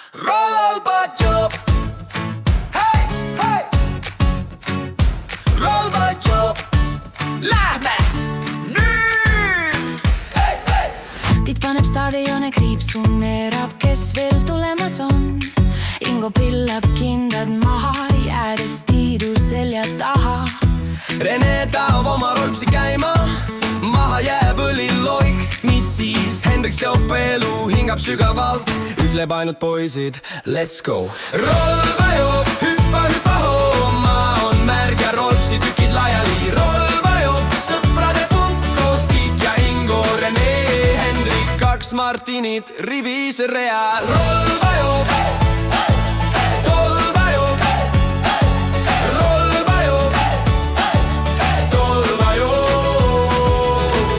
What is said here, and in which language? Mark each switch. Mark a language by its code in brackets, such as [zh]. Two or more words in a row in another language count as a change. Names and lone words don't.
[et] Rolba job. Hei, hei. Rolba job. Lähme nüüd. Hei, hei. Tiit paneb staadione kriipsu, neerab, kes veel tulemas on. Ingo pillab kindad maha, jäädes Tiidu selja taha. Rene taob oma rolpsi käima, maha jääb õliloik. Mis siis? Hendrik seob elu, hingab sügavalt, ütleb ainult poisid, [en] let's go. [et] Rolba joob, hüppa, hüppa hoo, maa on märg ja rolpsi tükid laiali. Rolba joob, sõprade punt, koos Tiit ja Ingo, Rene, Hendrik, 2 Martinit rivis reas. Rolba joob, tolba joob, rolba joob, tolba joob.